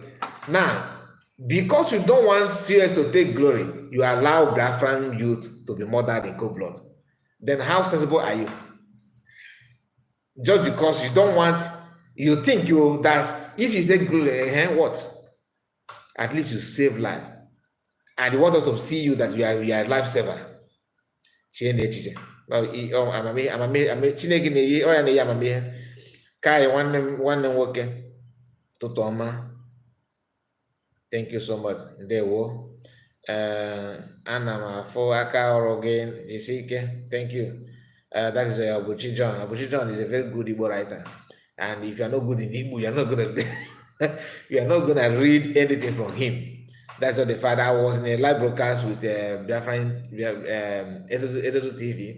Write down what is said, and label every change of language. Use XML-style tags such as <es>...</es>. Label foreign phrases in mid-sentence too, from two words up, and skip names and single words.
<en>Now, because you don't want CS to take glory, you allow Biafran youth to be murdered in cold blood. Then how sensible are you? Just because you don't want, you think that if you take glory, what? At least you save life. And you want us to see you that you are a lifesaver.</en> <ig>Chineke na-eyi ọ ya na-eyi amamihe ka anyị nwanne m nwoke tụtụ ọma.</ig> <en>Thank you so much.</en> <ig>Ndewo. Ana m afụ aka ọrụ gị jisi ike.</ig> <en>Thank you. That is Abuchi John. Abuchi John is a very good Igbo writer. And if you are not good in Igbo, you are not gonna read anything from him. That's what the father. I was in a live broadcast with Biafran Edodo TV.</en>